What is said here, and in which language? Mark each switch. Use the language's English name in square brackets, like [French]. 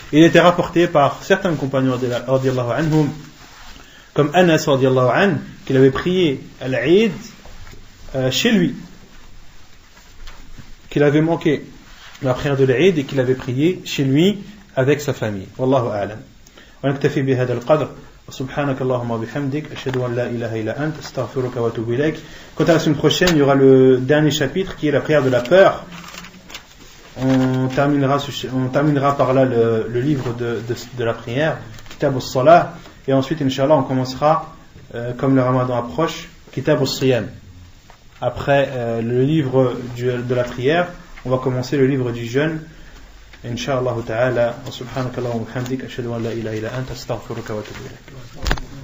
[French] Il était rapporté par certains compagnons [Arabic] radiyallahu anhum, [French] comme Anas [Arabic] radiyallahu anhu, [French] qu'il avait prié à l'Eid chez lui, qu'il avait manqué la prière de l'Eid et qu'il avait prié chez lui avec sa famille. [Arabic] Wallahu a'lam. Wa naktafi bi hadha al-qadr. سبحانك اللهم وبحمدك أشهد أن لا إله إلا أنت أستغفرك وأتوب إليك. [French] Quant à la semaine prochaine, il y aura le dernier chapitre qui est la prière de la peur. On terminera par là le livre de la prière, Kitab al-Salah, et ensuite Inch'Allah on commencera comme le Ramadan approche, Kitab al-Siyam. Après le livre de la prière, on va commencer le livre du jeûne. [Arabic] إن شاء الله تعالى وسبحانك اللهم وبحمدك أشهد أن لا إله إلا أنت أستغفرك وأتوب إليك.